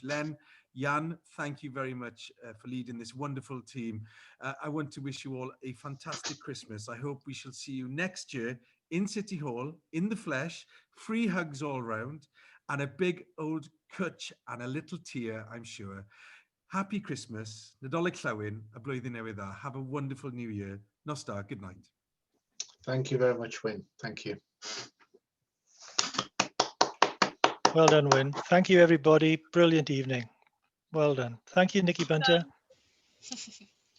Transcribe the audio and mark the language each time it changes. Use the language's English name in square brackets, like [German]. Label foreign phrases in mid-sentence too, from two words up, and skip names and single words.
[English] Len, Jan, thank you very much for leading this wonderful team. I want to wish you all a fantastic Christmas. I hope we shall see you next year in City Hall, in the flesh, free hugs all round, and a big old cwtch and a little tear, I'm sure. Happy Christmas, [Welsh] Nadolig Llywyn, a blwyddyn newydd dda. [English] Have a wonderful new year. [Welsh] Nos da, [English] good night. Thank you very much, Wyn. Thank you. Well done, Wyn. Thank you, everybody. Brilliant evening. Well done. Thank you, Nikki Bunter.